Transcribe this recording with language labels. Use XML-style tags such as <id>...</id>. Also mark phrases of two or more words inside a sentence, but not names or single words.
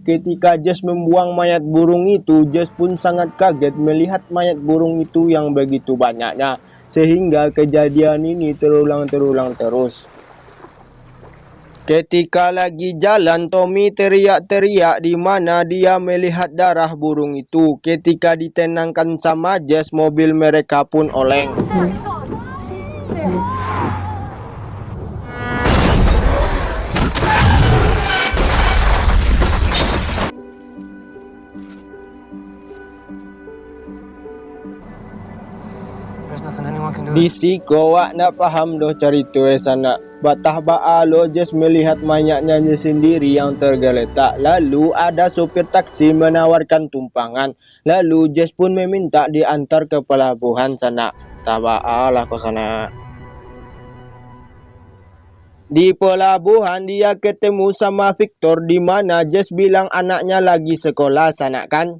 <id>Ketika Jess membuang mayat burung itu, Jess pun sangat kaget melihat mayat burung itu yang begitu banyaknya, sehingga kejadian ini terulang terus. Ketika lagi jalan, Tommy teriak-teriak di mana dia melihat darah burung itu. Ketika ditenangkan sama Jess, mobil mereka pun oleng.</id> <en>There, it's gone. See? There.</en> <min>Di siko wak nak paham doh cerita sana. Batah baalo</min> <id>Jess melihat mayatnya sendiri yang tergeletak. Lalu ada sopir taksi menawarkan tumpangan. Lalu Jess pun meminta diantar ke pelabuhan sana.</id> <min>Tabaalah ke sana.</min> <id>Di pelabuhan dia ketemu sama Victor di mana Jess bilang anaknya lagi sekolah sana kan.</id>